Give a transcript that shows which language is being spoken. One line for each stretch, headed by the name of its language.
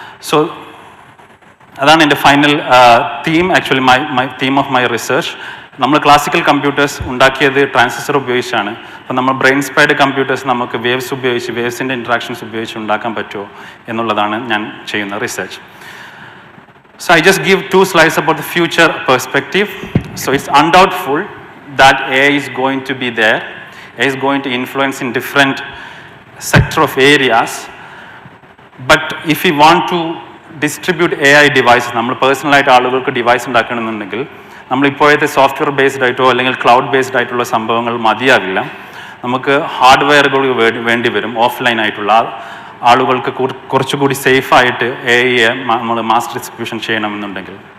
Malayalam: So അതാണ് എൻ്റെ final theme.
English: Actually theme of my research.
Malayalam: നമ്മൾ ക്ലാസിക്കൽ കമ്പ്യൂട്ടേഴ്സ് ഉണ്ടാക്കിയത് ട്രാൻസിസ്റ്റർ ഉപയോഗിച്ചാണ്. അപ്പം നമ്മൾ ബ്രെയിൻ സ്പെയർഡ് കമ്പ്യൂട്ടേഴ്സ് നമുക്ക് വേവ്സ് ഉപയോഗിച്ച് വേവ്സിൻ്റെ ഇൻട്രാക്ഷൻസ് ഉപയോഗിച്ച് ഉണ്ടാക്കാൻ പറ്റുമോ എന്നുള്ളതാണ് ഞാൻ ചെയ്യുന്ന research.
English: So I just give 2 slides about the future perspective. So it's undoubtful that AI is going to be there. AI is going to influence in different sector of areas. But if we want to distribute AI devices,
Malayalam: നമ്മൾ പേഴ്സണലായിട്ട് ആളുകൾക്ക് device ഉണ്ടാക്കണമെന്നുണ്ടെങ്കിൽ നമ്മളിപ്പോഴത്തെ software based ആയിട്ടോ അല്ലെങ്കിൽ cloud based ആയിട്ടുള്ള സംഭവങ്ങൾ മതിയാവില്ല. നമുക്ക് ഹാർഡ്വെയറുകൾ വേണ്ടി വരും, ഓഫ്ലൈൻ ആയിട്ടുള്ള. ആളുകൾക്ക് കുറച്ചുകൂടി സേഫായിട്ട് AI നമ്മൾ മാസ് ഡിസ്ട്രിബ്യൂഷൻ ചെയ്യണമെന്നുണ്ടെങ്കിൽ.